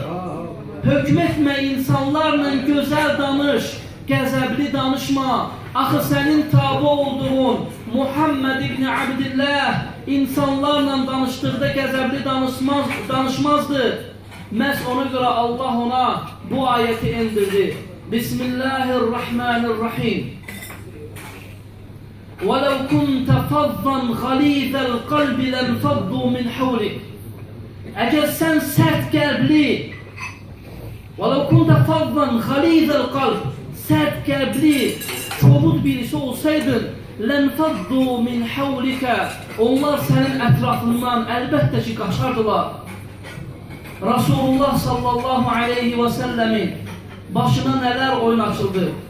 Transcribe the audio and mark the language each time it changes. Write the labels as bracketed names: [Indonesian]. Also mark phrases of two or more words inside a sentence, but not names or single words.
[Azerbaijani] Hökm etmə, insanlarla gözəl danış, qəzəbli danışma. Axı sənin tabi olduğun Muhammed ibn Abdillah insanlarla danışdıqda qəzəbli danışmazdı. Məhz ona görə Allah ona bu ayəti indirdi. Bismillahirrahmanirrahim. [Arabic] وَلَوْ كُنْتَ فَضًّا غَلِيظَ الْقَلْبِ لَنْفَضُّوا مِنْ حَوْلِكَ [Azerbaijani] Əgər sən sərt qəlbli [Arabic] وَلَوْ كُنْتَ فَضًّا غَلِيظَ الْقَلْبِ [Azerbaijani] sərt qəlbli, kobud birisi olsaydın [Arabic] لنفضوا من حولك. [Azerbaijani] Onlar sənin ətrafından əlbəttə ki, qaçardılar. Rasulullah [Arabic] صلى الله عليه وسلم [Azerbaijani] başına nələr oyun açıldı?